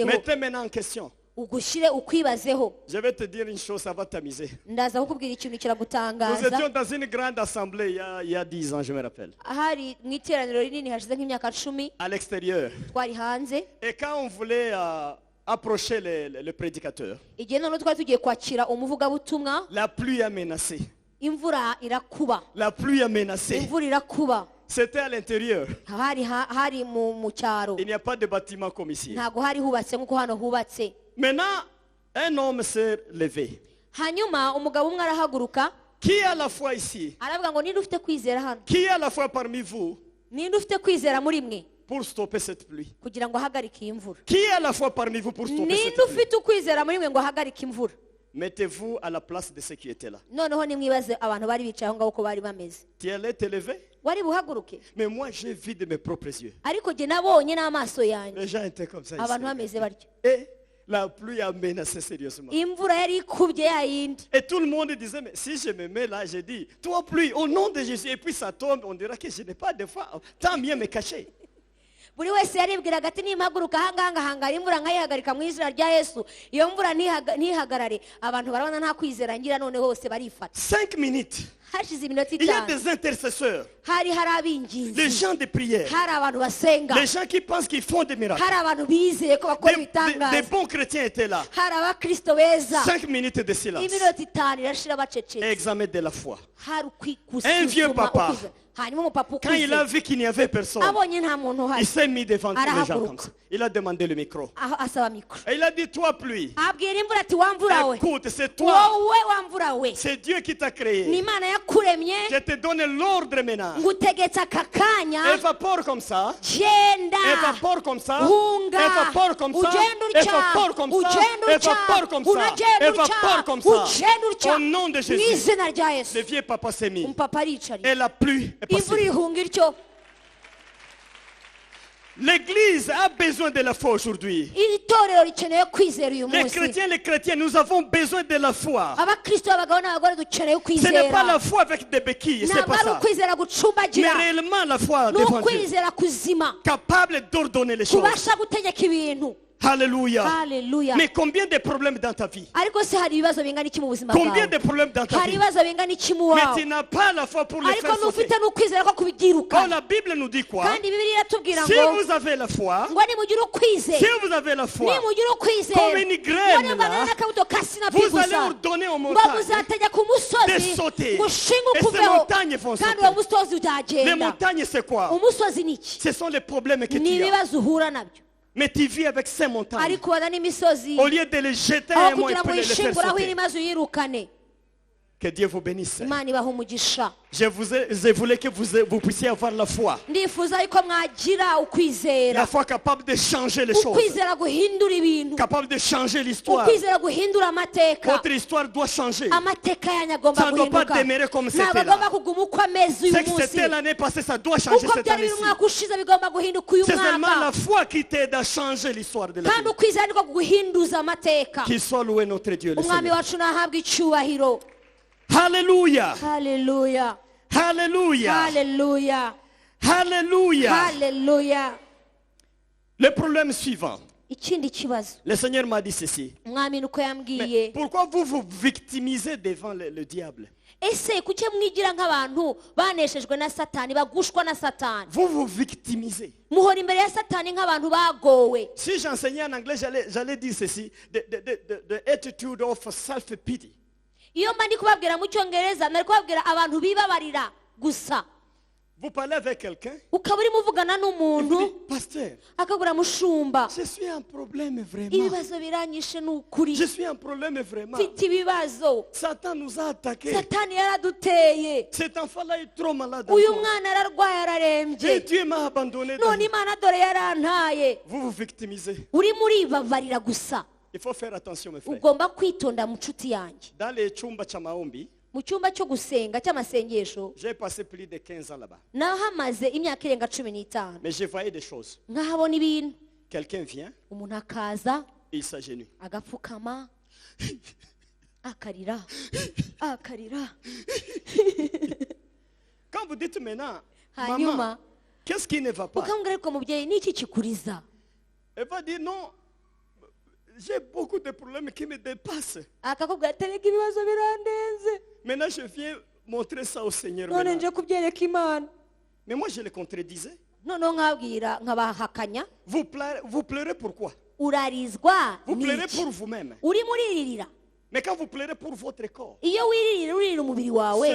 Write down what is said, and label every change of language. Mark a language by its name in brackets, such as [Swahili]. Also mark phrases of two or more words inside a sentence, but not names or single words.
[French] Mettez maintenant en question. [Kinyarwanda] ugushyire ukwibazeho. [French] Je vais te dire une chose, ça va t'amuser. [Kinyarwanda] ndaza kukubwira ikintu [French] Nous [Kinyarwanda] kiragutangaza. [French] étions dans une grande assemblée il y a 10 ans, je me rappelle. [Kinyarwanda] hari mu iteraniro rinini hashize nk'imyaka 10 [French] À l'extérieur. [Kinyarwanda] twari hanze, [French] Et quand on voulait approcher le prédicateur, [Kinyarwanda] igihe noneho twari tugiye kwakira umuvugabutumwa, [French] la pluie a menacé. [Kinyarwanda] imvura irakuba, [French] La pluie a menacé. [Kinyarwanda] imvura irakuba. [French] C'était à l'intérieur. [Kinyarwanda] hari mu cyaro, [French] Il n'y a pas de bâtiment comme ici. [Kinyarwanda] ntabwo hari hubatse nk'uko hano hubatse. [French] Maintenant, un homme s'est levé. [Kinyarwanda] hanyuma umugabo umwe arahaguruka [French] Qui a la foi ici? [Kinyarwanda] aravuga ngo ninde ufite kwizera hano? [French] Qui a la foi parmi vous [Kinyarwanda] ninde ufite kwizera muri mwe [French] pour stopper cette pluie? [Kinyarwanda] kugira ngo ahagarike iyi mvura? [French] Qui a la foi parmi vous pour stopper cette [Kinyarwanda] ninde [French] pluie? [Kinyarwanda] ufite ukwizera muri mwe ngo ahagarike imvura? [French] Mettez-vous à la place de ceux qui étaient là. [Kinyarwanda] noneho nimwibaze abantu bari bicaye aho ngaho uko bari bameze. [French] Tu allais te lever? [Kinyarwanda] wari buhaguruke? [French] Mais moi, j'ai vu de mes propres yeux. [Kinyarwanda] ariko jye nabonye n'amaso yanjye [French] Les gens étaient comme ça. ici. [Kinyarwanda] abantu bameze batyo. [French] Et la pluie a menacé sérieusement. [Kinyarwanda] imvura yari ikubye ya yindi. [French] Et tout le monde disait, mais si je me mets là, je dis, toi pluie, au nom de Jésus, et puis ça tombe, on dira que je n'ai pas de foi. Tant mieux me cacher. [Kinyarwanda] buri wese yaribwiraga ati nimpaguruka ahangaha ngahangara imvura nkayihagarika mu izina rya Yesu, iyo mvura ntihagarare, abantu barabona nta kwizera ngira, none hose barifata. [French] 5 minutes. [Kinyarwanda] Hashize iminota [French] Il y a 5 des intercesseurs, [Kinyarwanda] hari [French] les [Kinyarwanda] abinginzi, [French] gens de prière, [Kinyarwanda] hari abantu basenga, [French] les gens qui pensent qu'ils font des miracles. [Kinyarwanda] hari abantu bizeye ko bakora [French] Des [Kinyarwanda] ibitangaza, [French] bons chrétiens étaient là. [Kinyarwanda] hari abakristo beza. [French] 5 minutes de silence. [Kinyarwanda] Iminota 5 irashira bacecetse. [French] Examen de la foi. [Kinyarwanda] hari [French] Un vieux papa, [Kinyarwanda] hanyuma umupapa [French] quand il a [Kinyarwanda] ukuze [French] vu qu'il n'y avait personne, [Kinyarwanda] abonye nta muntu [French] il [Kinyarwanda] uhari, [French] s'est mis devant tous les gens [Kinyarwanda] Arahaguruka. [French] comme ça. Il a demandé le micro. [Kinyarwanda] aho asaba mikoro, [French] Et il a dit, toi pluie, [Kinyarwanda] abwira imvura ati wamvura we, [French] écoute, c'est toi. [Kinyarwanda] wowe wamvura we, [French] C'est Dieu qui t'a [Kinyarwanda] ni [French] créé. [Kinyarwanda] Imana yakuremye, [French] Je te donne l'ordre maintenant. [Kinyarwanda] ngutegetse aka kanya, [French] Évapore comme ça. [Kinyarwanda] genda [French] Évapore comme ça. [Kinyarwanda] hunga, [French] Évapore comme ça. [Kinyarwanda] ugenda utya, [French] Évapore comme ça. [Kinyarwanda] ugenda utya, [French] Évapore comme ça. [Kinyarwanda] unagenda [French] Évapore comme [Kinyarwanda] utya, [French] ça. [Kinyarwanda] ugenda utya, [French] Au nom de [Kinyarwanda] mu [French] Jésus. [Kinyarwanda] izina rya Yesu. [French] Le vieux papa s'est mis. [Kinyarwanda] Umupapa aricarira, [French] Et la pluie est [Kinyarwanda] imvura [French] passée. [Kinyarwanda] ihunga ityo. [French] L'église a besoin de la foi aujourd'hui. [Kinyarwanda] Iri torero rikeneye kwizera uyu [French] Les [Kinyarwanda] munsi. [French] chrétiens, nous avons besoin de la foi. [Kinyarwanda] Abakristo b'abagabo n'abagore dukeneye [French] Ce n'est pas la [Kinyarwanda] kwizera, [French] foi avec des béquilles, c'est [Kinyarwanda] ntabwo [French] pas [Kinyarwanda] ari [French] ça. [Kinyarwanda] ukwizera [French] Mais [Kinyarwanda] gucumbagira, [French] réellement la foi [Kinyarwanda] ni [French] devant Dieu. [Kinyarwanda] ukwizera kuzima [French] Capable d'ordonner les choses. [Kinyarwanda] kubasha gutegeka ibintu. [French] Alléluia. [Kinyarwanda] Haleluya. [French] Mais combien de problèmes dans ta vie? [Kinyarwanda] Ariko se hari ibibazo bingana iki mu buzima [French] Combien [Kinyarwanda] bwawe? [French] de problèmes dans ta [Kinyarwanda] Hari [French] vie? [Kinyarwanda] ibibazo bingana iki mu [French] Mais [Kinyarwanda] wawe? [French] tu n'as pas la foi pour les [Kinyarwanda] Ariko [French] faire sauter. [Kinyarwanda] ntufite n'ukwizera ko Oh, kubyiruka. [French] la Bible nous dit quoi? [Kinyarwanda] Kandi Bibiliya iratubwira [French] Si [Kinyarwanda] ngo [French] vous avez la foi, [Kinyarwanda] ngo nimugira ukwizera, [French] si vous avez la foi, [Kinyarwanda] nimugira ukwizera, [French] comme une graine, [Kinyarwanda] ngo nimugana [French] là, [Kinyarwanda] n'akabuto ka sinapi [French] vous allez [Kinyarwanda] gusa, [French] ordonner aux [Kinyarwanda] ngo [French] montagnes [Kinyarwanda] muzategeka [French] de [Kinyarwanda] umusozi [French] sauter. [Kinyarwanda] ngo ushinge [French] Et ces [Kinyarwanda] ukuveho, [French] montagnes vont [Kinyarwanda] kandi [French] sauter. [Kinyarwanda] uwo musozi [French] Les [Kinyarwanda] uzagenda. [French] montagnes, c'est quoi? [Kinyarwanda] Umusozi ni iki? [French] Ce sont les problèmes que [Kinyarwanda] Ni [French] tu as. [Kinyarwanda] ibibazo uhura nabyo, [French] Mais tu vis avec ces montagnes. [Kinyarwanda] ariko ubona n'imisozi, [French] Au lieu de les jeter [Kinyarwanda] aho [French] un mois et [Kinyarwanda] kugira ngo [French] puis de les faire [Kinyarwanda] uyishinguraho [French] sauter. [Kinyarwanda] iri maze uyirukane. [French] Que Dieu vous bénisse. [Kinyarwanda] Imana ibaha umugisha. [French] Je voulais que vous puissiez avoir la foi. [Kinyarwanda] Ndifuza yuko mwagira [French] La [Kinyarwanda] ukwizera, [French] foi capable de changer les choses. [Kinyarwanda] ukwizera guhindura ibintu, [French] Capable de changer l'histoire. [Kinyarwanda] ukwizera guhindura amateka. [French] Votre histoire doit changer. [Kinyarwanda] Amateka yanyu agomba [French] Ça ne doit pas [Kinyarwanda] guhinduka, [French] demeurer comme [Kinyarwanda] ntabwo [French] c'était [Kinyarwanda] agomba [French] là. [Kinyarwanda] kuguma uko ameze uyu [French] C'est que [Kinyarwanda] munsi. [French] c'était l'année passée, ça doit changer [Kinyarwanda] Uko [French] cette [Kinyarwanda] byari biri [French] année-ci. [Kinyarwanda] umwaka ushize bigomba guhinduka uyu [French] C'est seulement la [Kinyarwanda] mwaka, [French] foi qui t'aide à changer l'histoire de la [Kinyarwanda] kandi [French] vie. [Kinyarwanda] ukwizera niko guhinduza amateka. [French] Qu'il soit loué notre Dieu le [Kinyarwanda] Umwami [French] Seigneur. [Kinyarwanda] wacu nahabwa icyubahiro. [French] Alléluia. [Kinyarwanda] Haleluya, [French] Alléluia. [Kinyarwanda] haleluya, [French] Alléluia. [Kinyarwanda] haleluya. [French] Le problème suivant. [Kinyarwanda] Ikindi kibazo, [French] Le Seigneur m'a dit ceci. [Kinyarwanda] umwami nuko [French] Mais [Kinyarwanda] yambwiye, [French] pourquoi vous vous victimisez devant le diable? [Kinyarwanda] ese kuki mwigira nk'abantu baneshejwe na Satani, bagushwa na Satani? [French] Vous vous victimisez. [Kinyarwanda] Muhora imbere ya Satani nk'abantu bagowe. [French] Si j'enseignais en anglais, j'allais dire ceci. [English] The attitude of self-pity. [Kinyarwanda] Iyo mba ndi kubabwira mu cyongereza nari kubabwira abantu bibabarira gusa. [French] Vous parlez avec quelqu'un. [Kinyarwanda] Ukaba urimo uvugana [French] Il vous [Kinyarwanda] n'umuntu [French] dit, pasteur, [Kinyarwanda] akagura mushumba, [French] je suis un problème vraiment. [Kinyarwanda] ibibazo biranyishe ni ukuri, [French] Je suis un problème vraiment. [Kinyarwanda] mfite ibibazo, [French] Satan nous a attaqués. [Kinyarwanda] Satani yaraduteye, [French] Cet enfant-là est trop malade. [Kinyarwanda] uyu [French] encore. [Kinyarwanda] mwana ararwaye [French] Et [Kinyarwanda] ararembye, [French] Dieu m'a abandonné. [Kinyarwanda] none Imana dore yarantaye. [French] Vous vous victimisez. [Kinyarwanda] Urimo uribabarira gusa. [French] Il faut faire attention, mes frères. [Kinyarwanda] Ugomba kwitonda mu nshuti yanjye. [French] Dans les [Swahili] chumba cha maombi, [Kinyarwanda] Mu cyumba cyo gusenga cy'amasengesho [French] j'ai passé plus de 15 ans là-bas. [Kinyarwanda] nahamaze imyaka irenga 15, [French] Mais je voyais des choses. [Kinyarwanda] nkahabona ibintu. [French] Quelqu'un vient, [Kinyarwanda] Umuntu akaza [French] il s'agenouille. [Kinyarwanda] agapfukama akarira akarira, [French] Quand vous dites maintenant, maman, [Kinyarwanda] hanyuma [French] qu'est-ce qui ne va pas? [Kinyarwanda] ukamubwira ariko mubyeyi ni iki kikuriza? [French] Elle va dire non, j'ai beaucoup de problèmes qui me dépassent. [Kinyarwanda] Akakubwira ati reka ibibazo birandenze, [French] Maintenant, je viens montrer ça au Seigneur. [Kinyarwanda] none [French] maintenant. [Kinyarwanda] nje kubyereka Imana. [French] Mais moi, je le contredisais. [Kinyarwanda] Noneho nkabwira nkabahakanya, [French] Vous pleurez pourquoi? [Kinyarwanda] urarizwa [French] Vous pleurez [Kinyarwanda] n'iki? [French] pour vous-même. [Kinyarwanda] Urimo uririra. [French] Mais quand vous pleurez pour votre corps, [Kinyarwanda] Iyo wiririra uririra umubiri wawe,